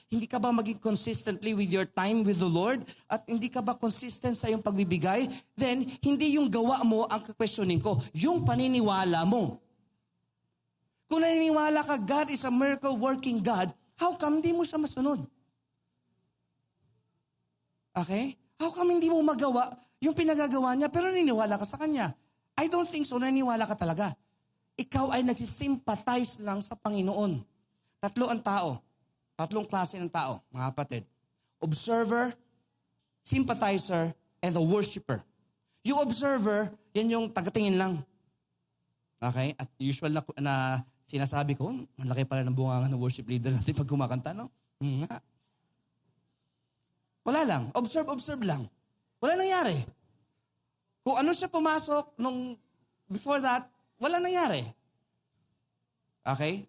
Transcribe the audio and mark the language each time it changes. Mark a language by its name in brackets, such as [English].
[Filipino] Hindi ka ba maging consistently with your time with the Lord? At hindi ka ba consistent sa iyong pagbibigay? Then, hindi yung gawa mo ang questioning ko. Yung paniniwala mo. Kung naniniwala ka, [English] God is a miracle-working God, how come [Filipino] hindi mo siya masunod? Okay? [English] How come [Filipino] hindi mo magawa yung pinagagawa niya pero naniniwala ka sa Kanya? [English] I don't think so. [Filipino] Naniniwala ka talaga. Ikaw ay nagsisympathize lang sa Panginoon. 3 ang tao. 3 klase ng tao, mga kapatid. [English] Observer, sympathizer, and the worshiper. [Filipino] Yung observer, yan yung tagatingin lang. Okay? At usual na sinasabi ko, ang laki pala ng bunganga ng worship leader natin pag kumakanta, no? Nga. Wala lang. Observe lang. Wala nangyari. Kung ano siya pumasok before that, wala nangyari. Okay?